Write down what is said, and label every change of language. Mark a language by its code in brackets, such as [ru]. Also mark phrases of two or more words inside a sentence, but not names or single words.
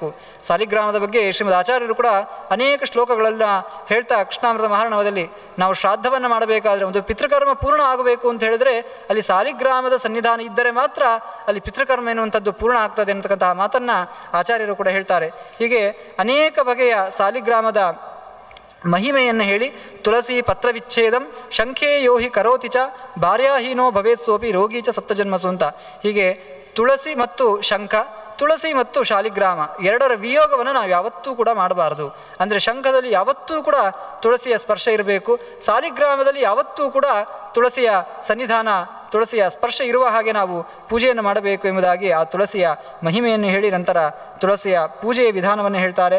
[kn] ಸಾಲಿಗ್ರಾಮದ ಬಗ್ಗೆ ಶ್ರೀಮದ್ ಆಚಾರ್ಯರು ಕೂಡ ಅನೇಕ ಶ್ಲೋಕಗಳನ್ನು ಹೇಳ್ತಾ ಕೃಷ್ಣಾಮೃತ ಮಹಾರ್ಣವದಲ್ಲಿ ನಾವು ಶ್ರಾದ್ದವನ್ನು ಮಾಡಬೇಕಾದ್ರೆ ಒಂದು ಪಿತೃಕರ್ಮ ಪೂರ್ಣ ಆಗಬೇಕು ಅಂತ ಹೇಳಿದ್ರೆ ಅಲ್ಲಿ ಸಾಲಿಗ್ರಾಮದ ಸನ್ನಿಧಾನ ಇದ್ದರೆ ಮಾತ್ರ ಅಲ್ಲಿ ಪಿತೃಕರ್ಮ ಎನ್ನುವಂಥದ್ದು ಪೂರ್ಣ ಆಗ್ತದೆ ಅಂತಕ್ಕಂತಹ ಮಾತನ್ನು ಆಚಾರ್ಯರು ಕೂಡ ಹೇಳ್ತಾರೆ. ಹೀಗೆ ಅನೇಕ ಬಗೆಯ ಸಾಲಿಗ್ರಾಮದ ಮಹಿಮೆಯನ್ನು ಹೇಳಿ [sa] ತುಳಸಿ ಪತ್ರವಿಚ್ಛೇದಂ ಶಂಖೇ ಯೋಹಿ ಕರೋತಿ ಚ ಭಾರ್ಯಾಹೀನೋ ಭವೇತ್ ಸೋಪಿ ರೋಗಿ ಚ ಸಪ್ತಜನ್ಮಸು [kn] ಅಂತ, ಹೀಗೆ ತುಳಸಿ ಮತ್ತು ಶಂಖ, ತುಳಸಿ ಮತ್ತು ಶಾಲಿಗ್ರಾಮ ಎರಡರ ವಿಯೋಗವನ್ನು ನಾವು ಯಾವತ್ತೂ ಕೂಡ ಮಾಡಬಾರ್ದು. ಅಂದರೆ ಶಂಖದಲ್ಲಿ ಯಾವತ್ತೂ ಕೂಡ ತುಳಸಿಯ ಸ್ಪರ್ಶ ಇರಬೇಕು, ಸಾಲಿಗ್ರಾಮದಲ್ಲಿ ಯಾವತ್ತೂ ಕೂಡ ತುಳಸಿಯ ಸನ್ನಿಧಾನ, ತುಳಸಿಯ ಸ್ಪರ್ಶ ಇರುವ ಹಾಗೆ ನಾವು ಪೂಜೆಯನ್ನು ಮಾಡಬೇಕು ಎಂಬುದಾಗಿ ಆ ತುಳಸಿಯ ಮಹಿಮೆಯನ್ನು ಹೇಳಿ ನಂತರ ತುಳಸಿಯ ಪೂಜೆಯ ವಿಧಾನವನ್ನು ಹೇಳ್ತಾರೆ.